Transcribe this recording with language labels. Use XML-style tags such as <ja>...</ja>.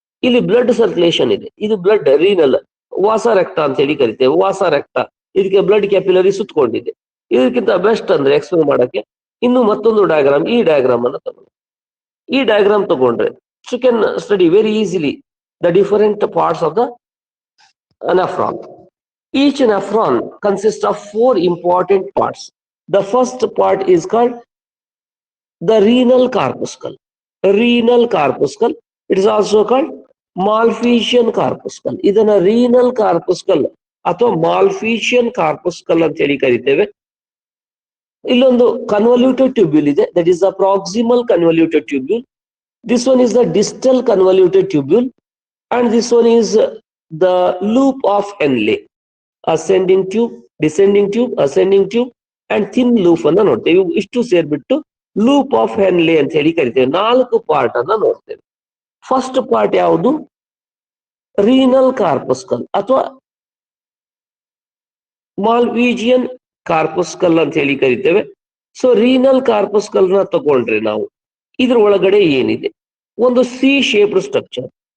<kn>ಇಲ್ಲಿ blood circulation ಇದೆ, ಇದು ಬ್ಲಡ್ ರೀನಲ್ ವಾಸ ರಕ್ತ ಅಂತ ಹೇಳಿ ಕರಿತೇವೆ. ವಾಸ ರಕ್ತ, ಇದಕ್ಕೆ ಬ್ಲಡ್ ಕ್ಯಾಪಿಲರಿ ಸುತ್ತಕೊಂಡಿದೆ. ಇದಕ್ಕಿಂತ ಬೆಸ್ಟ್ ಅಂದ್ರೆ ಎಕ್ಸ್ಪ್ಲೇನ್ ಮಾಡಕ್ಕೆ ಇನ್ನು ಮತ್ತೊಂದು ಡಯಾಗ್ರಾಮ್, ಈ ಡಯಾಗ್ರಾಮ್ ಅನ್ನ ತಗೊಂಡು, ಈ ಡಯಾಗ್ರಾಮ್ ತಗೊಂಡ್ರೆ</kn> <en>You can study very easily the different parts of the nephron. Each nephron consists of 4 important parts. The first part is called the renal corpuscle. Renal corpuscle. It is also called Malphizian corpuscle.</en> <kn>ಇದನ್ನ renal corpuscle ಅಥವಾ Malphizian corpuscle ಅಂತ ಹೇಳಿ ಕರಿತೇವೆ. ಇಲ್ಲೊಂದು convoluted tubule ಇದೆ,</kn> <en>that is the proximal convoluted tubule. This one is the distal convoluted tubule, and this one is the loop of Henle. Ascending tube, descending tube, ascending tube and thin loop</en> <kn>ಅನ್ನ ನೋಡ್ತೇವೆ. ಇಷ್ಟು ಸೇರ್ಬಿಟ್ಟು loop of Henle ಅಂತ ಹೇಳಿ ಕರಿತೇವೆ. 4 part ಅನ್ನ ನೋಡ್ತೇವೆ. First part ಯಾವುದು? Renal ಕಾರ್ಪಸ್ಕಲ್ ಅಥವಾ ಮಾಲ್ಪೀಜಿಯನ್ ಕಾರ್ಪಸ್ಕಲ್ ಅಂತ ಹೇಳಿ ಕರಿತೇವೆ. ಸೊ ರೀನಲ್ ಕಾರ್ಪಸ್ಕಲ್ ನ ತಗೊಂಡ್ರೆ ನಾವು ಇದ್ರ ಒಳಗಡೆ ಏನಿದೆ, ಒಂದು ಸಿ ಶೇಪ್ಡ್ ಸ್ಟ್ರಕ್ಚರ್.</kn>